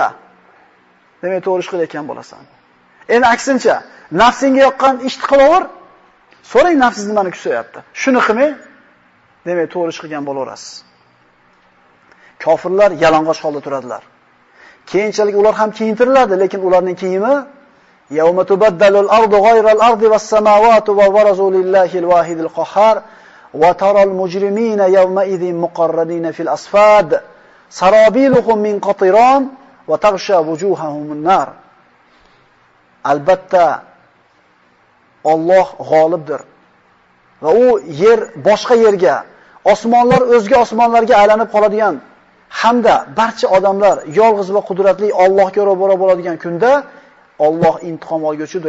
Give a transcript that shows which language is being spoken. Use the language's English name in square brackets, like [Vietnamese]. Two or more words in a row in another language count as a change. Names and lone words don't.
[Uzbek] Demak, to'g'ri ish qilayotgan bo'lasan. Endi aksincha, nafsingga yoqqan ishni qilaver. So'rang nafsiz nimani kusyapti. Shuni qilmay, demak, to'g'ri ish qilgan bo'laverasiz. Kofirlar yalang'och holda turadilar. Keyinchalik ular ham kiyintiriladi, lekin ularning kiyimi [Arabic] يوم تبدل الأرض غير الأرض والسماوات وبرزوا لله الواحد القهار وترى المجرمين يوم إذ مقرنين في الأصفاد سرابيلهم من قطران وتغشى وجوههم نار. [Uzbek] Albatta Alloh g'olibdir. Va u yer boshqa yerga, osmonlar o'zga osmonlarga aylanib qoladigan hamda barcha odamlar yolg'iz va qudratli Allohga ro'baro bo'ladigan kunda Alloh intiqom olguchidir.